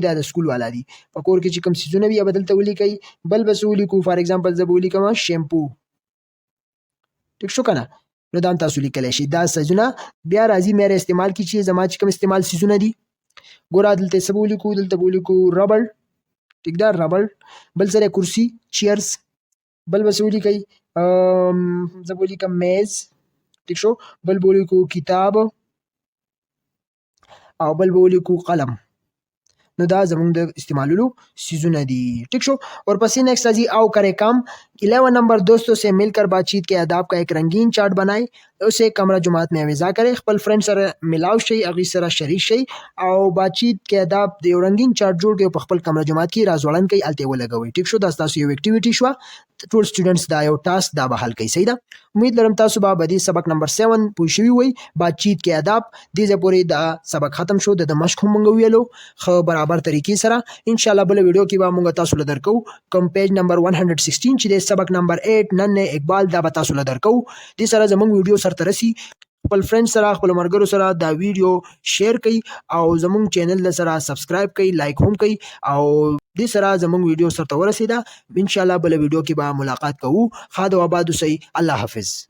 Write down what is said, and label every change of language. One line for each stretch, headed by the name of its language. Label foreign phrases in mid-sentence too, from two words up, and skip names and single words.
Pashto: دا د سکول والا دي په کور کې چې کوم څیزونه وي به دلته ولیکئ بل به څه ولیکو
English: for example
Pashto: زه به ولیکم شیمپو ټیک شو که نه نو دا هم تاسو لیکلی شئ دا څیزونه بیا راځي
Urdu: میرے استعمال
Pashto: کې چې زما چې کوم استعمال څیزونه دي ګوره دلته څه به ولیکو دلته به ولیکو ربړ ټیک ده ربړ بل سره کرسي چیرز بل به څه ولیکئ زه به ولیکم میز ټیک شو بل به ولیکو کتاب او بل به ولیکو قلم نو دا زمونږ د استعمالولو چیزونه دي ٹھیک شو اور پسی نیکسٹ راځي او
Urdu: کرے کام 11 نمبر دوستوں سے مل کر بات چیت کے آداب کا ایک رنگین چارٹ بنائے اسے کمرہ جماعت میں اویزا کرے
Pashto: خپل فرند سره ملاو شي اغي سره شریک شي او بات چیت کې آداب د یو رنگین چارٹ جوړ کړي په خپل
Urdu: کمرہ جماعت
Pashto: کې راځوړن کوي الته ولګوي ټیک شو دا تاسو یو اکټیویټی شو ټول سټوډنټس دا یو ټاسک دا به حل کوي صحیح ده امید لرم تاسو به بدی سبق نمبر 7 پوه شوي وي بات چیت کې آداب دې ځای پورې دا سبق ختم شو د مشق هم موږ ویلو خو برابر طریقې سره
Arabic: ان شاء الله
Pashto: بل ویډیو کې به موږ تاسو له درکو کوم
English: page number
Pashto: 116 چې د سبق نمبر 8 نن اقبال دا به تاسو له درکو دې سره زموږ ویډیو سره ترسي خپل فرند سره خپل مرګرو سره دا ویډیو شیر کړئ او زموږ چینل سره سبسکرایب کړئ لایک هم کړئ او دې سره زموږ ویډیو سره ورسېده
Arabic: ان شاء الله
Pashto: بل ویډیو کې به ملاقات کوو خاد او آباد اوسئ الله حافظ